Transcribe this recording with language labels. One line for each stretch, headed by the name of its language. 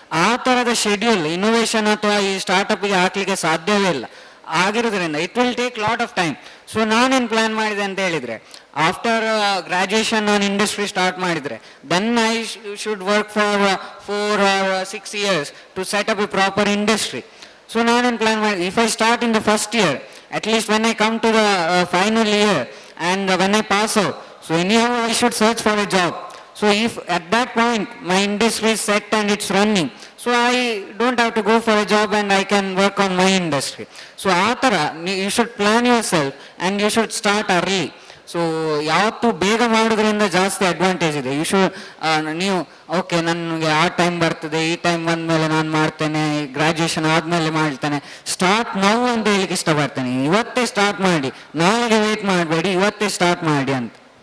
Kannada: ಆ ಥರದ schedule innovation ಅಥವಾ ಈ ಸ್ಟಾರ್ಟಪ್ಗೆ ಹಾಕ್ಲಿಕ್ಕೆ ಸಾಧ್ಯವೇ ಇಲ್ಲ. ಆಗಿರೋದ್ರಿಂದ
English: It will take lot of time.
Kannada: So ನಾನೇನು ಪ್ಲಾನ್ ಮಾಡಿದೆ ಅಂತ ಹೇಳಿದರೆ,
English: after graduation
Kannada: ನಾನು ಇಂಡಸ್ಟ್ರಿ ಸ್ಟಾರ್ಟ್ ಮಾಡಿದರೆ,
English: Then I should work for 4 or 6 years to set up a proper industry.
Kannada: So ನಾನೇನು ಪ್ಲಾನ್ ಮಾಡಿದೆ,
English: If I start in the first year, at least when I come to the final year and when I pass out, so anyhow I should search for a job. So if at that point my industry is set and it's running, so I don't have to go for a job and I can work on my industry. So
Kannada: ಆ ಥರ
English: you should plan yourself and you should start early.
Kannada: So ಯಾವತ್ತು ಬೇಗ ಮಾಡೋದ್ರಿಂದ ಜಾಸ್ತಿ advantage ಇದೆ. ನೀವು okay ನನಗೆ ಆ ಟೈಮ್ ಬರ್ತದೆ, ಈ ಟೈಮ್ ಬಂದಮೇಲೆ ನಾನು ಮಾಡ್ತೇನೆ, ಗ್ರಾಜುಯೇಷನ್ ಆದಮೇಲೆ ಮಾಡ್ತೇನೆ, ಸ್ಟಾರ್ಟ್ ನಾವು ಅಂತ ಹೇಳಿಕ್ಕೆ ಇಷ್ಟಪಡ್ತೇನೆ. ಇವತ್ತೇ ಸ್ಟಾರ್ಟ್ ಮಾಡಿ, ನಾಳೆಗೆ ವೇಟ್ ಮಾಡಬೇಡಿ, ಇವತ್ತೇ ಸ್ಟಾರ್ಟ್ ಮಾಡಿ ಅಂತ.